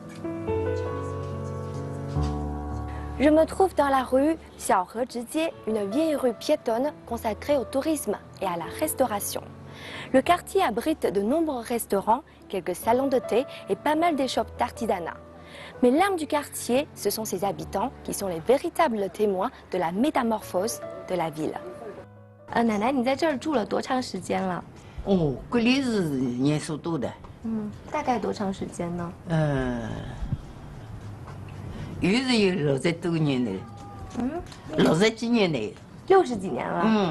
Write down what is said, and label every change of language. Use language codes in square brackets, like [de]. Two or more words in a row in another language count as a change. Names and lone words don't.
[fr] Je me trouve dans la rue Xiaohezhijie, une vieille rue piétonne consacrée au tourisme et à la restauration. Le quartier abrite de nombreux restaurants, quelques salons de thé et pas mal d'échoppes d'artisanat. Mais l'âme du quartier, ce sont ses habitants qui sont les véritables témoins de la métamorphose de la ville. [zh] 奶奶，你在这儿住了多长时间了？哦，这里是年数多的。大概多长时间呢？又是有60多年的，60几年的。 60几年了。